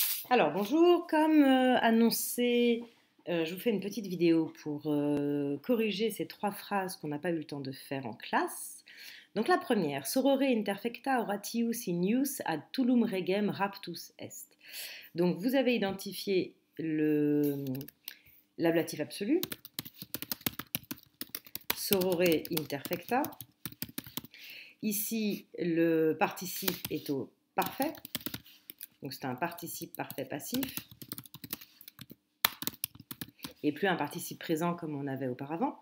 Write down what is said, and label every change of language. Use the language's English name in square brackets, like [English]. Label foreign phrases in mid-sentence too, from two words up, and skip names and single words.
[French] Alors bonjour, comme annoncé, je vous fais une petite vidéo pour corriger ces trois phrases qu'on n'a pas eu le temps de faire en classe. Donc la première, [Latin] sorore interfecta oratius in ius ad tullum regem raptus est. [French] Donc vous avez identifié l'ablatif absolu, [Latin] sorore interfecta. [French] Ici, le participe est au parfait, donc c'est un participe parfait passif, et plus un participe présent comme on avait auparavant.